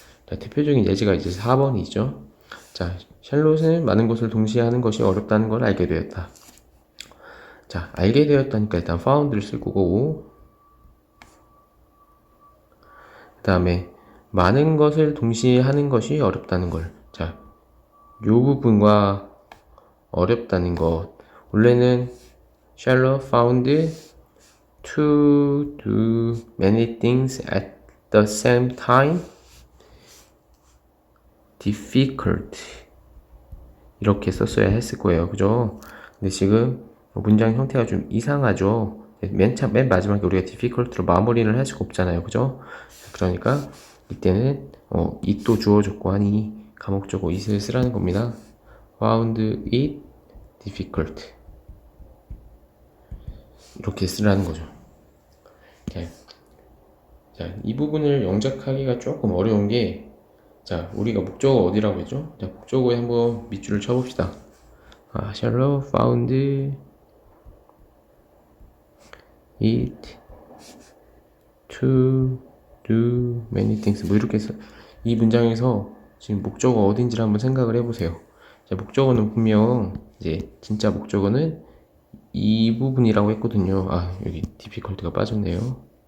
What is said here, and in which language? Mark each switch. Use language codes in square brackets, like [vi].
[ko] 자, 대표적인 예제가 이제 4번이죠. 자, 샬롯은 많은 것을 동시에 하는 것이 어렵다는 걸 알게 되었다. 자, 알게 되었다니까 일단 found를 쓸 거고, 그 다음에 많은 것을 동시에 하는 것이 어렵다는 걸. 자, 요 부분과 어렵다는 것. 원래는 [en] Charlotte found to do many things at the same time difficult. [ko] 이렇게 썼어야 했을 거예요. 그죠? 근데 지금 문장 형태가 좀 이상하죠? 맨 마지막에 우리가 difficult로 마무리를 할 수가 없잖아요. 그죠? 그러니까 이때는 it도 주어졌고 하니 가목적어 it을 쓰라는 겁니다. [en] found it difficult. [ko] 이렇게 쓰라는 거죠. 자, 이 부분을 영작하기가 조금 어려운 게, 자, 우리가 목적어 어디라고 했죠? 자, 목적어에 한번 밑줄을 쳐봅시다. [en] Charlotte found it to do many things. [ko] 뭐 이렇게 해서 이 문장에서 지금 목적어 어딘지를 한번 생각을 해보세요. 자, 목적어는 분명 이제 진짜 목적어는 이 부분이라고 했거든요. 여기 difficult가 빠졌네요.